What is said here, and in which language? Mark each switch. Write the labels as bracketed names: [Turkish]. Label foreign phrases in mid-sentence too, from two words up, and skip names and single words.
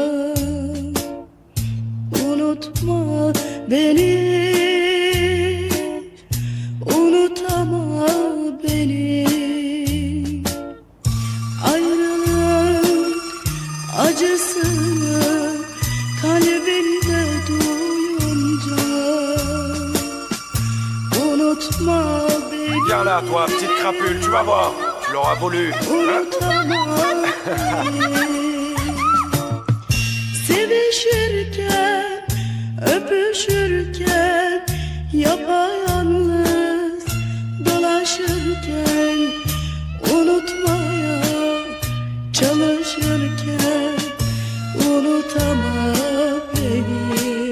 [Turkish] Unutma beni, unutama beni. Ayrılık acısını kalbinde duyunca. Unutma beni. [French] Viens là, toi, petite crapule, tu vas voir. Tu l'auras voulu. [Turkish] Unutama beni. Sevişirken, öpüşürken, yapayalnız dolaşırken, unutmaya çalışırken, unutama beni.